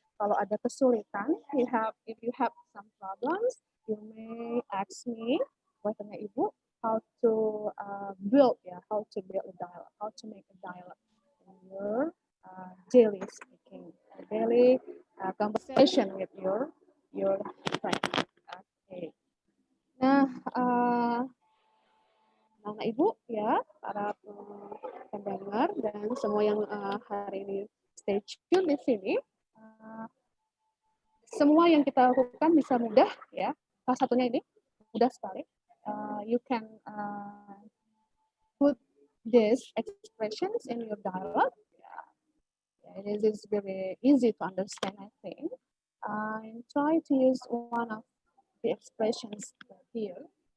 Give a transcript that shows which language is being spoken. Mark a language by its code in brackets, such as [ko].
[id] Kalau ada kesulitan, [en] if you have some problems, you may ask me, [id] tanya Ibu, [en] how to build a dialogue, how to make a dialogue in your daily speaking, daily conversation with your friend. Okay. [id] Nah, Bapak Ibu ya, para pendengar dan semua yang hari ini [en] stay tune [id] di sini, semua yang kita lakukan bisa mudah ya. Salah satunya ini mudah sekali. [en] You can put these expressions in your dialogue. It is very easy to understand, I think. Try to use one of the expressions here.